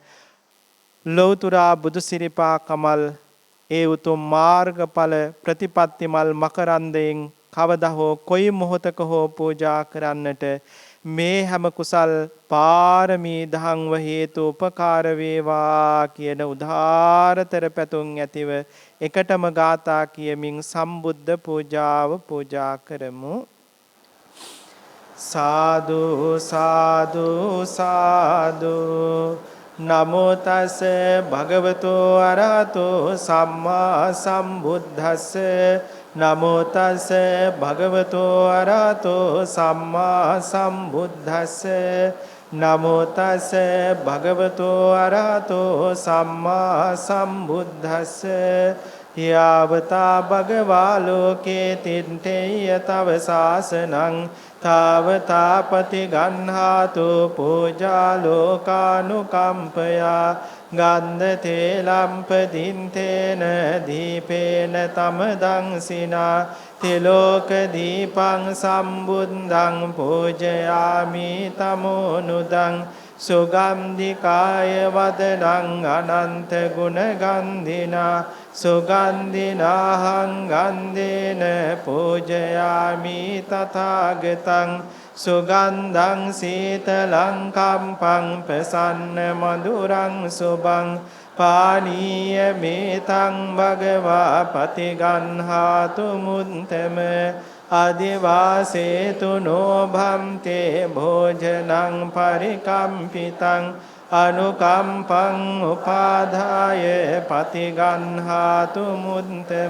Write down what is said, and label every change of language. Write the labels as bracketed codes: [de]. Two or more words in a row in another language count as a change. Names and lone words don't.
[si] ලෞතුරා බුදු සිරිපා කමල් ඒ උතුම් මාර්ගඵල ප්‍රතිපත්ති මල් මකරන්දයෙන් කවදා හෝ කොයි මොහොතක හෝ පූජා කරන්නට මේ හැම කුසල් පාරමී දහංව හේතු උපකාර වේවා කියන උදාාරතර පැතුම් ඇතිව එකටම ගාථා කියමින් සම්බුද්ධ පූජාව පූජා කරමු. [pi] සාදු සාදු සාදු නමෝ තස් භගවතු අරහතෝ සම්මා සම්බුද්දස්ස නමෝ තස් භගවතු අරහතෝ සම්මා සම්බුද්දස්ස නමෝ තස් භගවතු අරහතෝ සම්මා සම්බුද්දස්ස යාවතා භගවා ලෝකේ තින්තේය තව සාසනං තාවතාපති ගන්හාතු පූජා ලෝකානුකම්පයා ගන්ධ තේලම්පදින්තේන දීපේන තමදං සිනා තිලෝක දීපං සම්බුද්ධං පූජයාමි තමෝනුදං සුගන්ධිකාය වදනං අනන්ත ගුණ ගන්ධිනා සුගන්ධිනාහං ගන්ධේන පූජයාමි තථාගතං සුගන්ධං සීතලං කම්පං ප්‍රසන්න මధుරං සුභං පානීය මේතං භගවා පතිගන්හාතු මුත්තම අදිවාසේතු නොභම්තේ භෝජනං පරිකම්පිතං අනුකම්පං උපාදාය පතිගන්හාතු මුත්තම